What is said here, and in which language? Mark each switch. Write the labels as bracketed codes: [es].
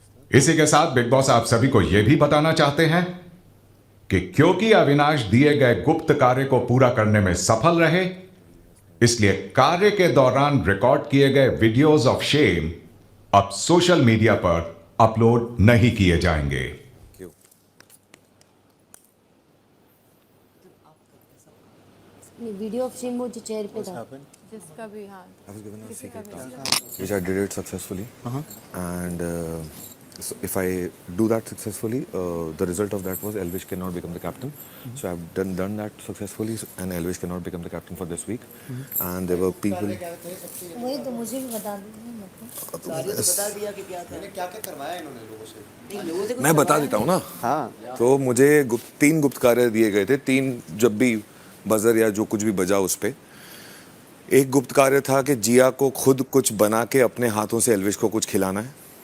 [hi] इसी के साथ बिग बॉस आप सभी को यह भी बताना चाहते हैं कि क्योंकि अविनाश दिए गए गुप्त कार्य को पूरा करने में सफल रहे, इसलिए कार्य के दौरान रिकॉर्ड किए गए वीडियोस ऑफ शेम अब सोशल मीडिया पर अपलोड नहीं किए जाएंगे। वीडियो ऑफ शेम वो जो चेयर पे था जिसका भी हाँ [en] I was given a secret task, which I did it successfully. And so if I do that successfully, the result of that was Elvish cannot become the captain. So I've done that successfully, and Elvish cannot become the captain for this week. And there were people. [hi] वही तो मुझे भी बता दीजिए। बता दिया कि क्या था, क्या क्या करवाया इन्होंने लोगों से। मैं बता देता हूँ ना। हाँ। तो मुझे 3 गुप्त कार्य दिए गए थे। 3 जब भी बजर या जो कुछ भी बजा उस पे एक गुप्त कार्य था कि जिया को खुद कुछ बना के अपने हाथों से एल्विश को कुछ खिलाना है।